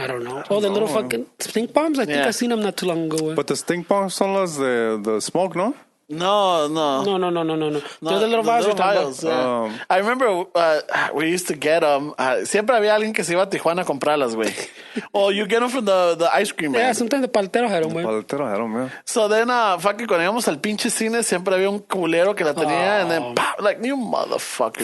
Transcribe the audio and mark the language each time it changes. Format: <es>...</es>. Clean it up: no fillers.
<en>I don't know. Oh, the little fucking stink bombs? I think Yeah. I seen them not too long ago. Güey. But the stink bombs son los the smoke, no? No. No. They're the little vials. Little vials, yeah. I remember we used to get them.</en> <es>Siempre había alguien que se iba a Tijuana a comprarlas, güey.</es> <en>Or you get them from the ice cream man. Yeah, sometimes the paleteros had them, güey. Paletero had 'em, yeah. So then, fucking</en> <es>cuando íbamos al pinche cine, siempre había un culero que la tenía,</es> <en>and then, pop, like, you motherfucker,</en>